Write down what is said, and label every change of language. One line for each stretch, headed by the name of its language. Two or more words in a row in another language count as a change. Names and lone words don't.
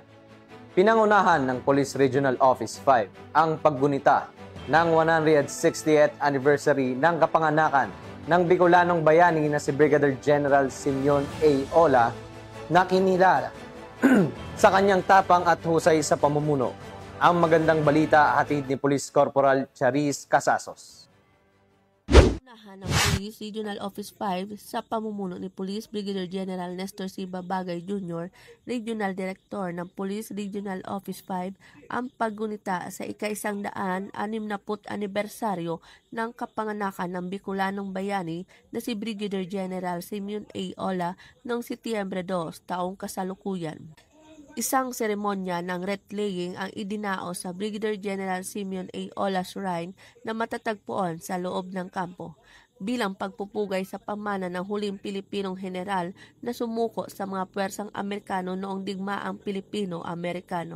Filipino: Pinangunahan ng Police Regional Office 5 ang paggunita ng 160th anniversary ng kapanganakan ng Bicolanong bayani na si Brigadier General Simeon A. Ola na kinilala sa kanyang tapang at husay sa pamumuno. Ang magandang balita hatid ni Police Corporal Charis Casasos. Unahan ng Police Regional Office 5 sa pamumuno ni Police Brigadier General Nestor C. Babagay Jr., Regional Director ng Police Regional Office 5, ang paggunita sa ika-160 anibersaryo ng kapanganakan ng Bicolanong bayani na si Brigadier General Simeon A. Ola noong Setyembre 2, taong kasalukuyan. Isang seremonya ng wreath-laying ang idinao sa Brigadier General Simeon A. Ola Shrine na matatagpuan sa loob ng kampo bilang pagpupugay sa pamana ng huling Pilipinong general na sumuko sa mga puwersang Amerikano noong digmaang Pilipino-Amerikano.